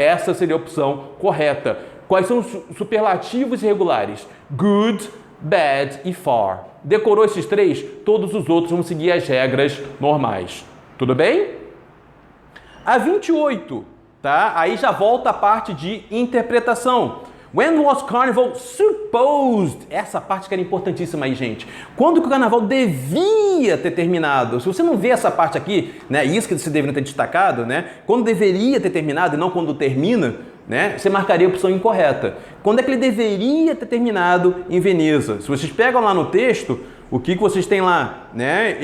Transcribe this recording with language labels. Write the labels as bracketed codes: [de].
[pt] Essa seria a opção correta. Quais são os superlativos irregulares? Good, bad e far. Decorou esses três? Todos os outros vão seguir as regras normais. Tudo bem? A 28. Tá? Aí já volta a parte de interpretação. [en] When was carnival supposed? [pt] Essa parte que era importantíssima aí, gente. Quando que o carnaval devia ter terminado? Se você não vê essa parte aqui, né, isso que você deveria ter destacado, né? Quando deveria ter terminado e não quando termina, né? Você marcaria a opção incorreta. Quando é que ele deveria ter terminado em Veneza? Se vocês pegam lá no texto, o que vocês têm lá, né?